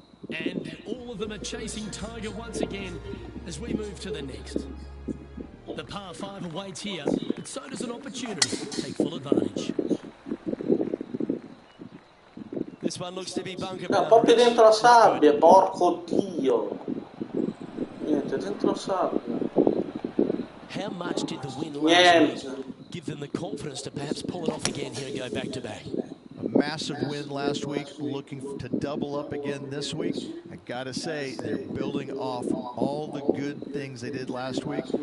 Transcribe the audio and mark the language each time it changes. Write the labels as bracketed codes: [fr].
[en] And all of them are chasing Tiger once again as we move to the next. The par 5 awaits here, but so does an opportunity to take full advantage. This one looks to be bunker bound. [it] Proprio dentro la sabbia, porco Dio. Niente, dentro la sabbia. [en] How much did the win last week give them the confidence to perhaps pull it off again here and go back to back? A massive win last week, looking to double up again this week. I gotta say, they're building off all the good things they did last week.